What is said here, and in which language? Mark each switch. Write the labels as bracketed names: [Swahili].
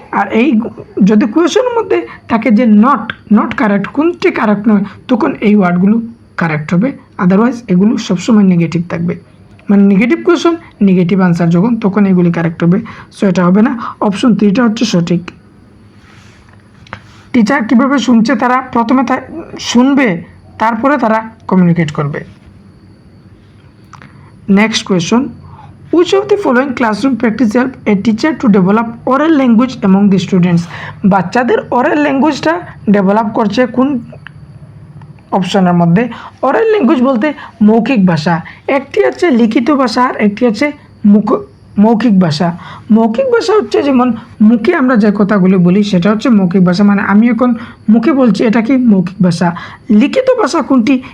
[Bangla] আর এই যদি কোয়েশনের মধ্যে থাকে যে নট কারেক্ট, কোনটি কারেক্ট নয়, তখন এই ওয়ার্ডগুলো কারেক্ট হবে, আদারওয়াইজ এগুলো সবসময় নেগেটিভ থাকবে। মানে নেগেটিভ কোয়েশন, নেগেটিভ আনসার যখন, তখন এগুলি কারেক্ট হবে, সো এটা হবে না। অপশন 3টা হচ্ছে সঠিক। টিচার কীভাবে শুনছে, তারা প্রথমে শুনবে, তারপরে তারা কমিউনিকেট করবে। Next question, [English] which of the following classroom practice help a teacher to develop oral language among the students? [Bangla] বাচ্চাদের oral ল্যাঙ্গুয়েজটা ডেভেলপ করছে কোন অপশনের মধ্যে? oral ল্যাঙ্গুয়েজ বলতে মৌখিক ভাষা, একটি হচ্ছে লিখিত ভাষা আর একটি হচ্ছে মৌখিক ভাষা। মৌখিক ভাষা হচ্ছে যেমন মুখে আমরা যে কথাগুলি বলি সেটা হচ্ছে মৌখিক ভাষা, মানে আমি এখন মুখে বলছি, এটা কি মৌখিক ভাষা। লিখিত ভাষা কোনটি?